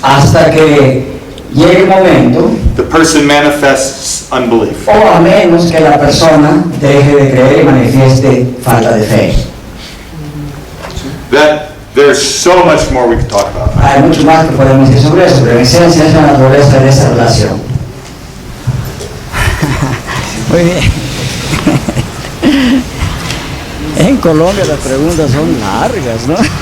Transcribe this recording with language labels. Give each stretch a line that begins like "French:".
Spanish: hasta que llegue el momento,
English: the person manifests unbelief.
Spanish: o a menos que la persona deje de creer y manifieste falta de fe.
English: That there's so much more we could talk about.
Spanish: Hay mucho más que podemos decir sobre eso, pero en esencia es la naturaleza de esa relación. Muy bien. En Colombia las preguntas son largas, ¿no?